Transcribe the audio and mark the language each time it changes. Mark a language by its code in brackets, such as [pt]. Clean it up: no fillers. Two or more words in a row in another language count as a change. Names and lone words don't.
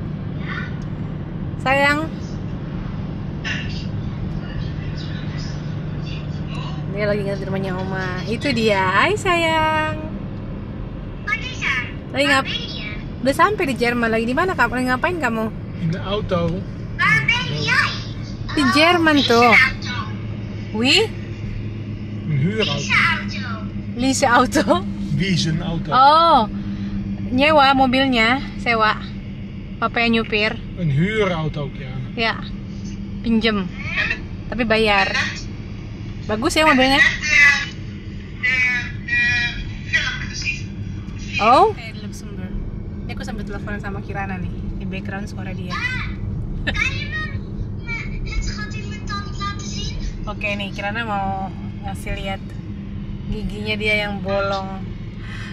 [id] Sayang, dia lagi nginep di rumahnya Oma. Itu dia. Hai sayang. Lagi udah sampai di Jerman. Lagi di mana kamu? Lagi ngapain kamu? [nl] In de auto. [id] Di Jerman tuh. Wie? [nl] Een huurauto. Lease auto. Lease een auto. [id] Oh, nyewa mobilnya, sewa. Papa yang nyupir. [nl] Een huurauto, ja. [id] Ya, pinjem. Tapi bayar. Bagus ya mobilnya. Oh. Ini aku sambil teleponan sama Kirana nih. Di background suara dia. Oke nih, Kirana mau ngasih lihat giginya dia yang bolong.